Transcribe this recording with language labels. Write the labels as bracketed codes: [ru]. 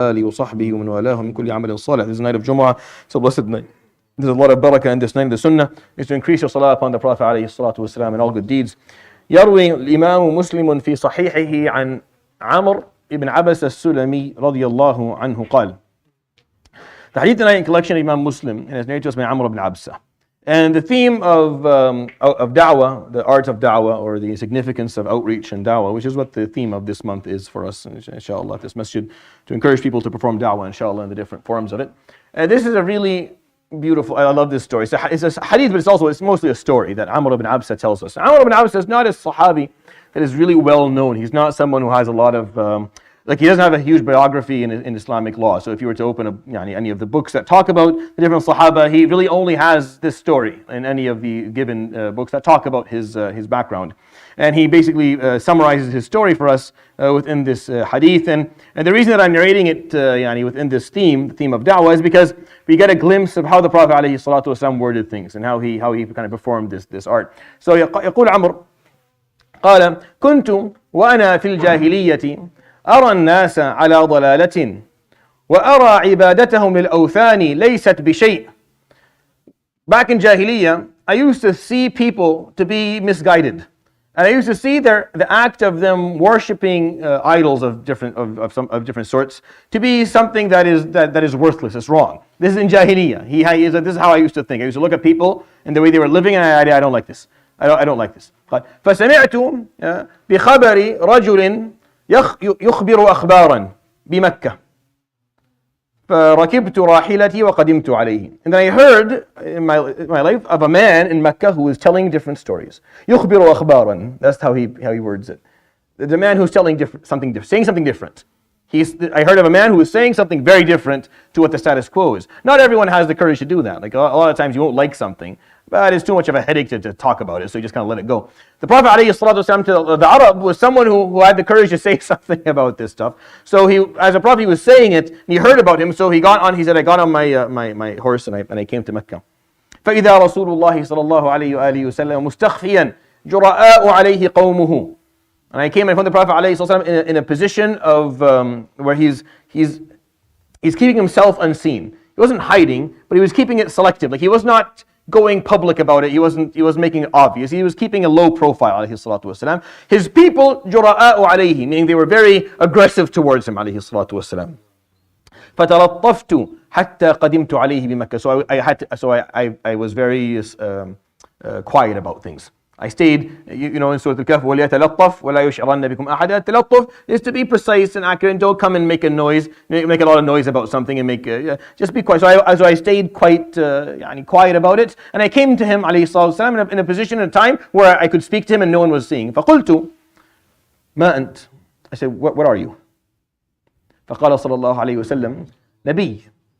[ar] آله وصحبه ومن والاه من كل عمل صالح. [en] This is the night of Jumu'ah. It's a blessed night. There's a lot of barakah in this night. The sunnah is to increase your salah upon the Prophet [ar] عليه الصلاة والسلام [en] and all good deeds. [ar] يروي الإمام مسلم في صحيحه عن عمرو ibn عبسة السلمي رضي الله عنه قال. [en] The hadith tonight in collection of Imam Muslim and it's narrated to us by Amr ibn Absah. And the theme of da'wah, the art of da'wah, or the significance of outreach and da'wah, which is what the theme of this month is for us, inshallah, this masjid, to encourage people to perform da'wah, inshallah, in the different forms of it. And this is a really beautiful, I love this story. It's a hadith, but it's mostly a story that Amr ibn Absah tells us. Amr ibn Absah is not a sahabi that is really well known. He's not someone who has a lot of, he doesn't have a huge biography in Islamic law. So if you were to open any of the books that talk about the different Sahaba, he really only has this story in any of the given books that talk about his background. And he basically summarizes his story for us within this hadith. And the reason that I'm narrating it within this theme, the theme of da'wah, is because we get a glimpse of how the Prophet ﷺ worded things and how he kind of performed this art. [ar] So يقول عمرو قال كنت وأنا في الجاهلية أرى الناس على ضلالة وأرى عبادتهم للأوثان ليست بشيء. [en] Back in Jahiliyyah, I used to see people to be misguided. And I used to see the act of them worshipping idols of different sorts to be something that is worthless, it's wrong. This is in Jahiliyyah. This is how I used to think. I used to look at people and the way they were living and I don't like this. I don't like this. [ar] فسمعت بخبر رجل يخبر أخبارا بمكة فركبت راحلتي وقدمت عليه. [en] And then I heard in my life of a man in Mecca who was telling different stories. [ar] يخبر أخبارا. [en] That's how he words it. The man who's telling saying something different. I heard of a man who was saying something very different to what the status quo is. Not everyone has the courage to do that. Like a lot of times you won't like something, but it's too much of a headache to talk about it, so you just kind of let it go. The Prophet ﷺ to the Arab was someone who had the courage to say something about this stuff. So as a prophet, he was saying it, and he heard about him, so he said, I got on my horse and I came to Mecca. [ar] فإذا رسول الله صلى الله عليه وآله وسلم مستخفيا جرءاء عليه قومه. [en] And I came in front of the Prophet ﷺ in a position of where he's keeping himself unseen. He wasn't hiding, but he was keeping it selective. Like he was not going public about it. He wasn't making it obvious. He was keeping a low profile, alayhi salatu wasalam. His people, [ar] جرءاء عليه, [en] meaning they were very aggressive towards him, alayhi salatu wasalam. [ar] فتلطفت حتى قدمت عليه بمكة. [en] So I was very quiet about things. I stayed, in Surah Al-Kahf, [ar] وَلْيَتَلَطَّفْ وَلَا يُشْعَرَنَّ بِكُمْ أَحَدًا. [en] Talattuf is to be precise and accurate, and don't come and make a lot of noise about something and just be quiet. So I stayed quite quiet about it, and I came to him, alayhi salatu in a position, in a time where I could speak to him and no one was seeing. [ar] فَقلت مَا أَنْتَ. [en] I said, what are you? [ar] فقال صلى الله عليه وسلم نبي.